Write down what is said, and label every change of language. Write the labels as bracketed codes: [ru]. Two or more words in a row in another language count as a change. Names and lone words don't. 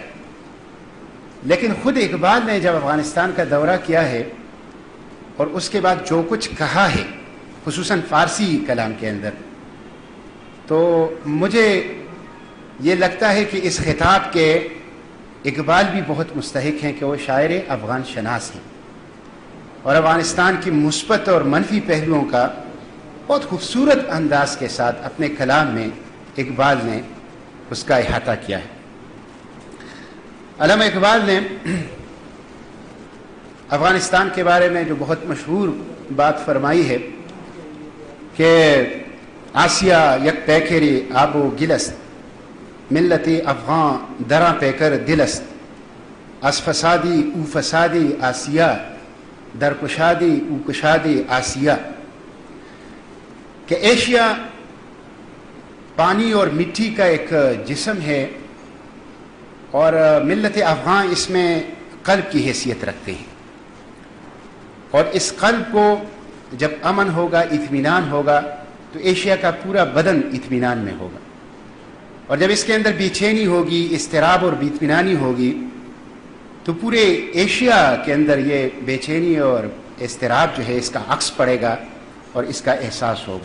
[ur] لیکن خود اقبال نے جب افغانستان کا دورہ کیا ہے اور اس کے بعد جو کچھ کہا ہے خصوصاً فارسی کلام کے اندر، تو مجھے یہ لگتا ہے کہ اس خطاب کے اقبال بھی بہت مستحق ہیں کہ وہ شاعر افغان شناس ہیں، اور افغانستان کی مثبت اور منفی پہلوؤں کا بہت خوبصورت انداز کے ساتھ اپنے کلام میں اقبال نے اس کا احاطہ کیا ہے۔ علامہ اقبال نے افغانستان کے بارے میں جو بہت مشہور بات فرمائی ہے کہ [fa] آسیا یک پیکری آب و گلست، ملتی افغان دراں پیکر دلست، از فسادی او فسادی آسیا، در کشادی او کشادی آسیا، [ur] کہ ایشیا پانی اور مٹی کا ایک جسم ہے اور ملت افغان اس میں قلب کی حیثیت رکھتے ہیں، اور اس قلب کو جب امن ہوگا، اطمینان ہوگا، تو ایشیا کا پورا بدن اطمینان میں ہوگا، اور جب اس کے اندر بے چینی ہوگی، اضطراب اور بے اطمینانی ہوگی، تو پورے ایشیا کے اندر یہ بے چینی اور اضطراب جو ہے اس کا عکس پڑے گا اور اس کا احساس ہوگا۔